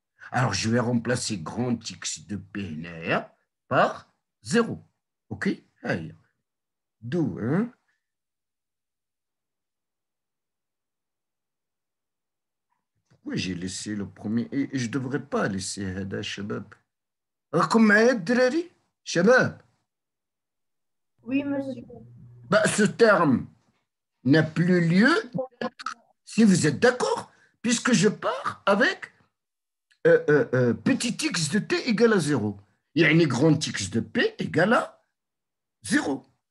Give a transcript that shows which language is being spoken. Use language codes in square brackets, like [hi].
[fr] Alors, je vais remplacer grand X de P par 0. OK? D'où, hein? pourquoi j'ai laissé le premier et je ne devrais pas laisser [ar] هذا شباب. راكم معايا الدراري شباب. [fr] Oui, monsieur. Bah, ce terme n'a plus lieu si vous êtes d'accord, puisque je pars avec petit x de t égale à 0. يعني grand x de p égale à 0.